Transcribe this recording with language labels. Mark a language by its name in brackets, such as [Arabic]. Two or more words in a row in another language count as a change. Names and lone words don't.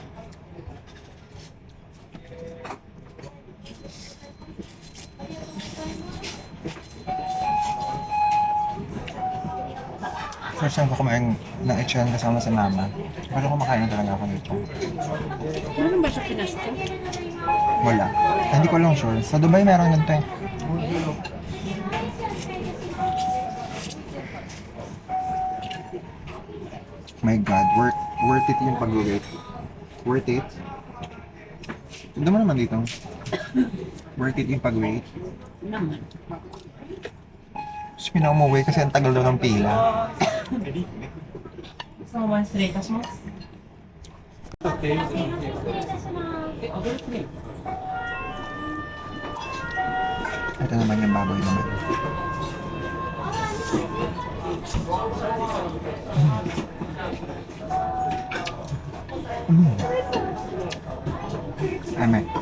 [Filipino] First time ko kumain ng lechon kasama si mama. Pero kumakain talaga ako ng lechon. Meron ba sa Pinas to? Wala. Hindi ko lang sure. Sa Dubai meron ganito eh. [English] My God, worth it [Filipino] yung pag-wait. [English] Worth it? [Filipino] Hindi mo naman dito. [English] Worth it [Filipino] yung pag-wait. Naman. Tapos pinaumuwi kasi ang tagal daw ng pila. [Japanese] お前失礼いたします。 [Filipino] Ito naman yung baboy naman. Ame.